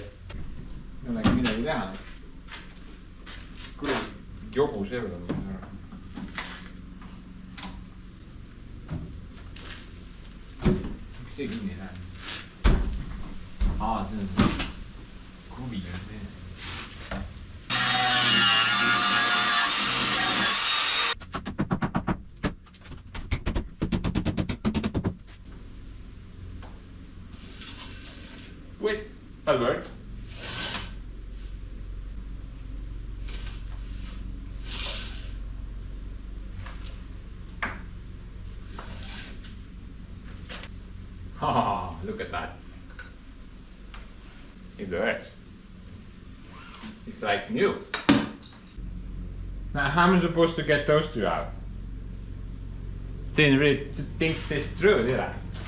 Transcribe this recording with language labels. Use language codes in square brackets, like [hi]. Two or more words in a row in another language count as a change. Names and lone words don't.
[et] Ei olegi midagi teha. Kuule, jobu see veel on. Miks see kinni ei lähe? See on see kruvi on see. [en] Wait, that'll work. Oh, look at that. It works. It's like new. Now, how am I supposed to get those two out? Didn't really think this through, did I?